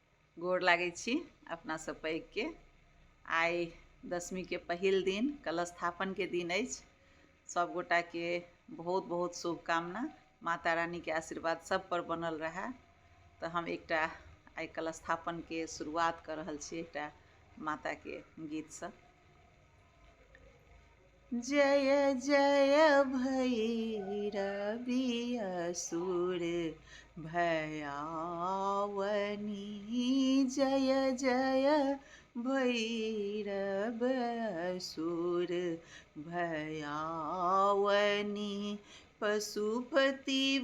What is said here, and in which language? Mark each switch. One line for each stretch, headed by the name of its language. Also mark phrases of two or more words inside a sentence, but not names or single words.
Maithili: गोर लागै छी अपना सब पैघके। आइ दशमी के पहिल दिन कलश के दिन अछि। सब गोटा के बहुत बहुत शुभकामना। माता रानी के आशीर्वाद सब पर बनल रहे। तो हम एकटा आइ कलश के शुरुआत कर रहल छी एकटा माता के गीत से। जय जय भैरवी असुर भयावनी, जय जय भैरव असुर भयावनी, पशुपति